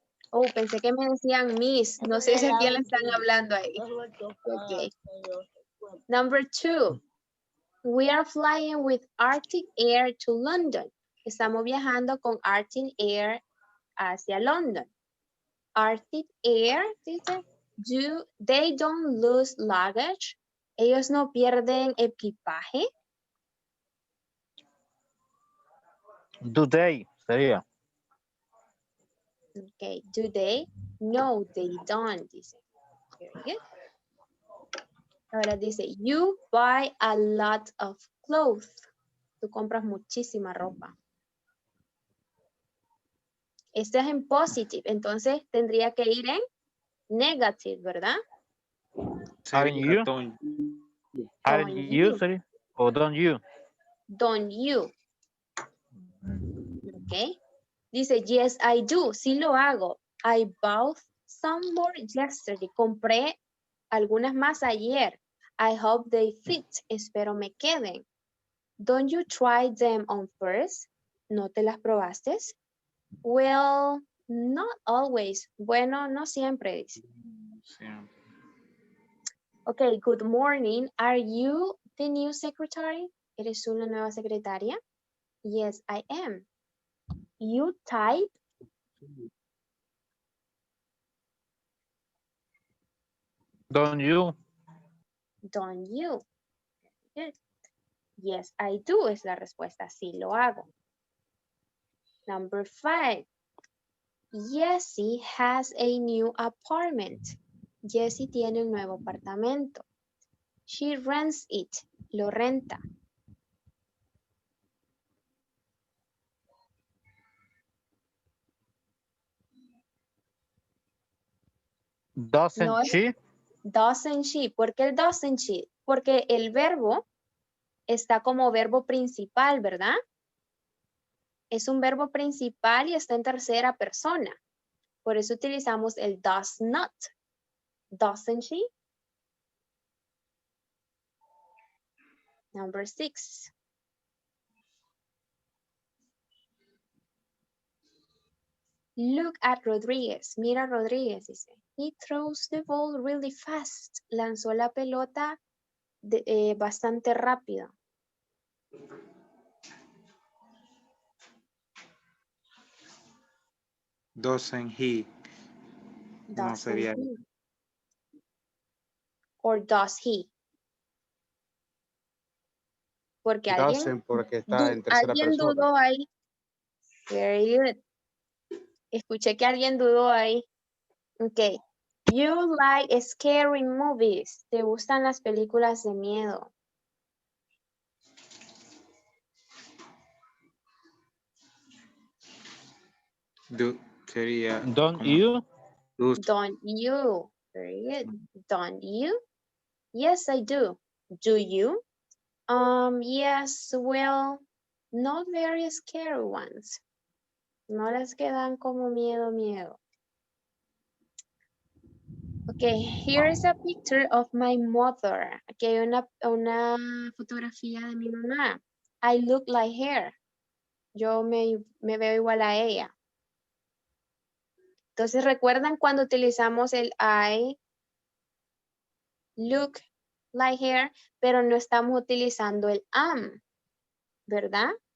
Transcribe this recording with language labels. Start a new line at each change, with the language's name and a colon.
Spanish: Oh, pensé que me decían Miss. No sé si a quién le están hablando ahí.
English: Okay. Number 2. We are flying with Arctic Air to London.
Spanish: Estamos viajando con Arctic Air hacia London.
English: Arctic Air, dice, they don't lose luggage.
Spanish: Ellos no pierden equipaje.
English: Do they sería. Okay, do they? No, they don't, dice. Very good.
Spanish: Ahora dice,
English: you buy a lot of clothes.
Spanish: Tú compras muchísima ropa. Este es en positive, entonces tendría que ir en negative, ¿verdad?
English: Aren't you? Don't. Aren't you sería. O don't you. Don't you. Ok. Dice, yes, I do.
Spanish: Sí lo hago.
English: I bought some more yesterday.
Spanish: Compré algunas más ayer.
English: I hope they fit.
Spanish: Espero me queden.
English: Don't you try them on first?
Spanish: ¿No te las probaste?
English: Well, not always.
Spanish: Bueno, no siempre, dice. Sí.
English: Okay, good morning. Are you the new secretary?
Spanish: ¿Eres una nueva secretaria?
English: Yes, I am. You type? Don't you? Don't you? Good. Yes, I do
Spanish: es la respuesta. Sí, lo hago.
English: Number 5. Jessie has a new apartment.
Spanish: Jessie tiene un nuevo apartamento.
English: She rents it.
Spanish: Lo renta.
English: Doesn't
Spanish: No es
English: she? doesn't she.
Spanish: ¿Por qué el
English: doesn't she?
Spanish: Porque el verbo está como verbo principal, ¿verdad? Es un verbo principal y está en tercera persona. Por eso utilizamos el does not.
English: Doesn't she? Number 6. Look at Rodriguez.
Spanish: Mira a Rodriguez, dice.
English: He throws the ball really fast.
Spanish: Lanzó la pelota bastante rápido.
English: Doesn't he? No Doesn't
Spanish: sería.
English: he? Or does he?
Spanish: Porque Doesn't porque está en tercera alguien persona. dudó ahí.
English: Very good.
Spanish: Escuché que alguien dudó ahí.
English: Ok. You like scary movies.
Spanish: ¿Te gustan las películas de miedo?
English: Do sería. Don't
Spanish: como
English: you? do. Don't you? Very good. Don't you? Yes, I do. Do you? Yes, well, not very scary ones.
Spanish: No las que dan como miedo.
English: Okay, here is a picture of my mother.
Spanish: Aquí hay una fotografía de mi mamá.
English: I look like her.
Spanish: Yo me veo igual a ella. Entonces, ¿recuerdan cuando utilizamos el
English: I look like her,
Spanish: pero no estamos utilizando el am, ¿verdad?